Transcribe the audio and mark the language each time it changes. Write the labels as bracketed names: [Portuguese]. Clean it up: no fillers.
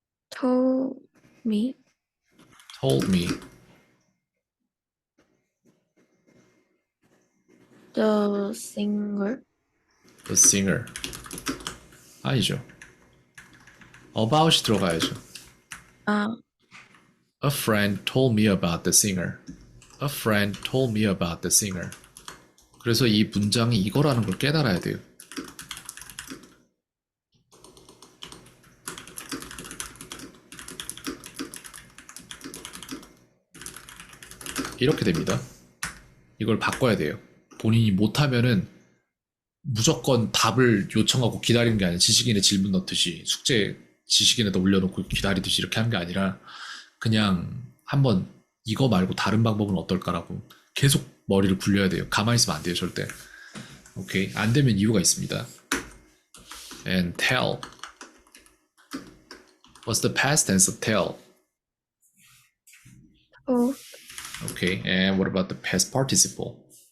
[English] told me Told me the singer, the singer. [Korean] 아니죠. About이 들어가야죠. 아, [English] A friend told me about the singer. A friend told me about the singer. [Korean] 그래서 이 문장이 이거라는 걸 깨달아야 돼요. 이렇게 됩니다. 이걸 바꿔야 돼요. 본인이 못하면은 무조건 답을 요청하고 기다리는 게 아니라 지식인의 질문 넣듯이 숙제 지식인에다 올려놓고 기다리듯이 이렇게 하는 게 아니라 그냥 한번 이거 말고 다른 방법은 어떨까라고 계속 머리를 굴려야 돼요. 가만히 있으면 안 돼요, 절대. 오케이. 안 되면 이유가 있습니다. [English] And tell. What's the past tense of tell? told, Okay. And what about the past participle?